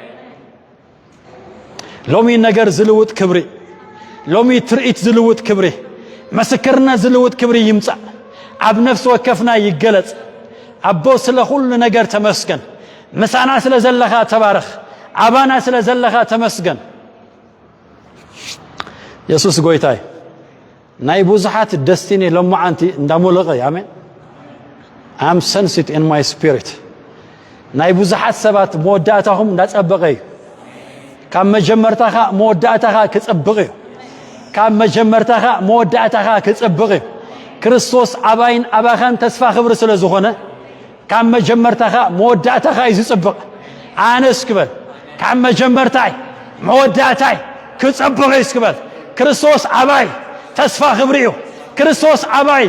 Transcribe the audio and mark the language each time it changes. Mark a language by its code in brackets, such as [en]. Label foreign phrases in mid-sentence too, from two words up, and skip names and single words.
[ti] ሎሚ ነገር ዝልውጥ ክብሪ ሎሚ ትርኢት ዝልውጥ ክብሪ ምስክርነት ዝልውጥ ክብሪ ይምጻእ ኣብ ነፍስ ወከፍና ይገለጽ ኣቦ ስለ ሁሉ ነገር ተመስገን ምሳና ስለ ዘለኻ ተባረኽ ኣባና ስለ ዘለኻ ተመስገን ኢየሱስ ጎይታይ ናይ ብዙሓት ደስቲኒ ለማዓንቲ እንዳሞለቐ ኣሜን [en] I'm sensed in my spirit [ti] ናይ ብዙሓት ሰባት መወዳእታኹም እንዳጸበቐ እዩ ካብ መጀመርታኻ መወዳእታኻ ክጽብቕ እዩ ካብ መጀመርታኻ መወዳእታኻ ክጽብቕ እዩ ክርስቶስ ኣባይን ኣባኻን ተስፋ ክብሪ ስለ ዝኾነ ካብ መጀመርታኻ መወዳእታኻ እዩ ዝጽብቕ ኣነስ ክበል ካብ መጀመርታይ መወዳእታይ ክጽብቕ እዩ ክበል ክርስቶስ ኣባይ ተስፋ ክብሪ እዩ ክርስቶስ ኣባይ